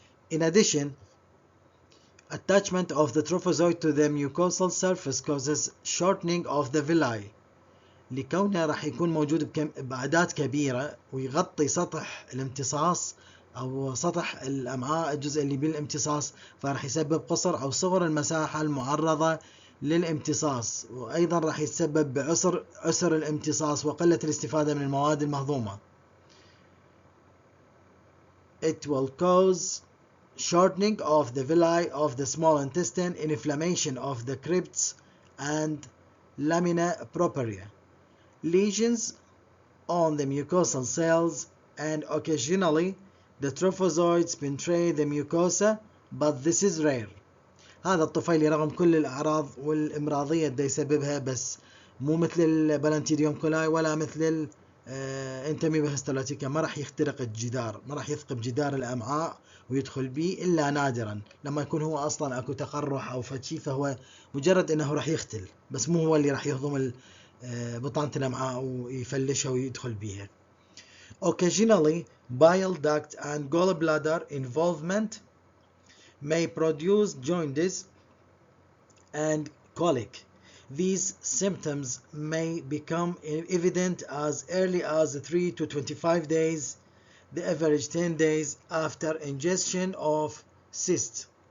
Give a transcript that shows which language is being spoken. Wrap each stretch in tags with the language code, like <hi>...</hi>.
<en>In addition, attachment of the trophozoite to the mucosal surface causes shortening of the villi.</en> <ar>لكونه راح يكون موجود بأعداد كبيرة ويغطي سطح الامتصاص أو سطح الأمعاء، الجزء اللي بالامتصاص، فراح يسبب قصر أو صغر المساحة المعرضة للامتصاص، وأيضا راح يتسبب بعسر الامتصاص وقلة الاستفادة من المواد المهضومة.</ar> <en>It will cause shortening of the villi of the small intestine, inflammation of the crypts and lamina propria, lesions on the mucosal cells, and occasionally the trophozoites penetrate the mucosa, but this is rare.</en> <ar>هذا الطفيلي رغم كل الأعراض والإمراضية اللي يسببها بس مو مثل البلانتيديوم كولاي ولا مثل انتميبا هيستولاتيكا، ما راح يخترق الجدار، ما راح يثقب جدار الأمعاء ويدخل به إلا نادرا لما يكون هو أصلا أكو تقرح أو فشي، فهو مجرد أنه راح يختل بس مو هو اللي راح يهضم بطانة الأمعاء ويفلشها ويدخل بيها.</ar> <en>Occasionally, bile duct and gallbladder involvement may produce jaundice and colic. These symptoms may become evident as early as 3 to 25 days, the average 10 days after ingestion of cysts.</en>